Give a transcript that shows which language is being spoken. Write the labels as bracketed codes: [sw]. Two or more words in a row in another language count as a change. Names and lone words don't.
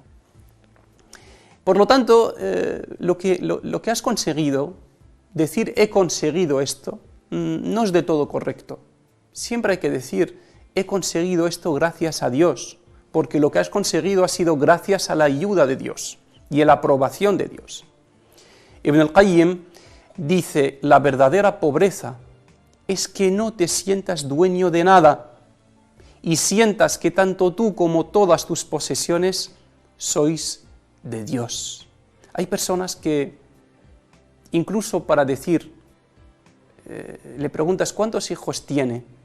[es] Por lo tanto, lo que has conseguido, decir he conseguido esto, no es de todo correcto. Siempre hay que decir he conseguido esto gracias a Dios, porque lo que has conseguido ha sido gracias a la ayuda de Dios y a la aprobación de Dios. Ibn al-Qayyim dice, la verdadera pobreza es que no te sientas dueño de nada y sientas que tanto tú como todas tus posesiones sois de Dios. Hay personas que, incluso para decir, le preguntas ¿cuántos hijos tiene?